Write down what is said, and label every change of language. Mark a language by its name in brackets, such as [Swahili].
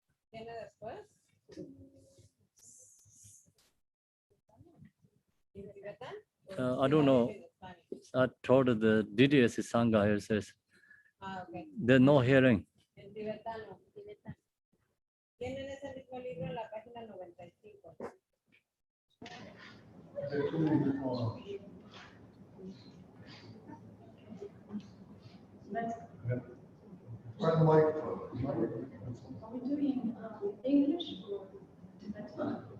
[Spanish] ¿Viene después? [English] I don't know. I told the Didi as a Sangha here says Ah, okay. there's no hearing. [Spanish] En tibetano. Tienen ese mismo libro en la página 95. [English] Turn the microphone. Are we doing English or Tibetan?